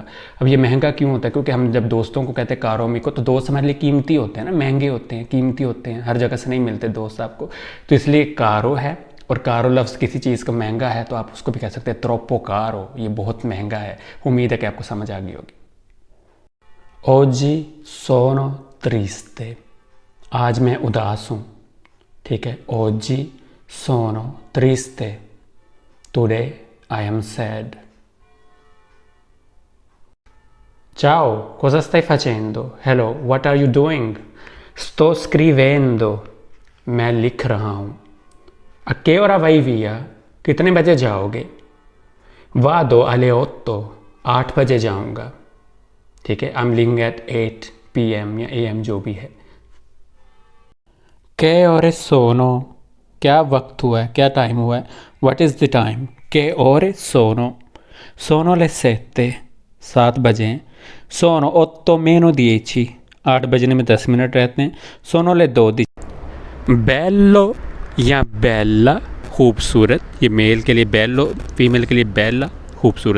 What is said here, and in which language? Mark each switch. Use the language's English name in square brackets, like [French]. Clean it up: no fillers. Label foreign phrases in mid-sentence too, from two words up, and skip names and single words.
[Hindi] अब ये महंगा क्यों होता है, क्योंकि हम जब दोस्तों को कहते हैं [Italian] caro mi [Hindi] को, तो दोस्त हमारे लिए कीमती होते हैं ना, महंगे होते हैं, कीमती होते हैं, हर जगह से नहीं मिलते दोस्त आपको, तो इसलिए कारो है। और कारो लफ्ज़ किसी चीज़ का महंगा है तो आप उसको भी कह सकते हैं [Italian] troppo caro, [Hindi] ये बहुत महंगा है। उम्मीद है कि आपको समझ आ गई होगी। [Italian] oggi sono triste, [Hindi] आज मैं उदास हूँ, ठीक है। [Italian] ओजी sono triste, [English] today I am sad। [Italian] Ciao, cosa stai facendo? [English] Hello, what are you doing? [Italian] Sto scrivendo, [Hindi] मैं लिख रहा हूँ। [Italian] A che ora vai via? [Hindi] कितने बजे जाओगे? [Italian] Vado alle 8, [Hindi] 8 बजे जाऊँगा, ठीक है। [English] I'm leaving at 8 PM [Hindi] या AM जो भी है। [Italian] Che ore sono? [Hindi] क्या वक्त हुआ है, क्या टाइम हुआ है, [English] what is the time. [Italian] che ore sono, sono le sette, [Hindi] 7 बजे हैं। सोनो 8 - 10, 8 बजने में 10 मिनट रहते हैं। [Italian] sono le 12, [Hindi] बेल्लो या बेल्ला, खूबसूरत, ये मेल के लिए बेल्लो, फीमेल के लिए बेल्ला, खूबसूरत।